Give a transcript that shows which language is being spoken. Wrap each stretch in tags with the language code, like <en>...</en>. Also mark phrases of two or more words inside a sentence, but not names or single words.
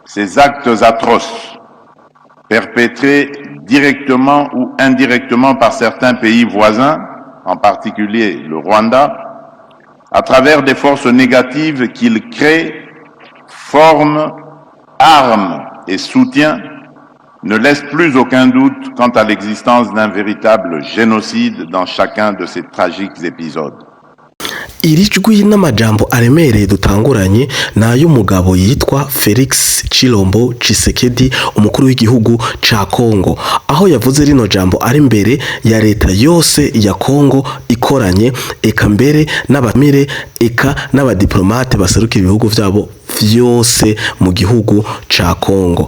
<fr>Ces actes atroces, perpétrés directement ou indirectement par certains pays voisins, en particulier le Rwanda, à travers des forces négatives qu'ils créent, forment, arment et soutiennent, ne laissent plus aucun doute quant à l'existence d'un véritable génocide dans chacun de ces tragiques épisodes.</fr> <rn>iri jwi n'amajambo aremereye dutanguranye n'ay'umugabo yitwa Felix Chilombo Tshisekedi, umukuru w'igihugu ca Kongo, aho yavuze rino jambo ari mbere ya leta yose ya Kongo ikoranye, eka mbere n'abamire, eka n'abadiplomate baserukira ibihugu vyabo vyose mu gihugu ca Kongo.</rn>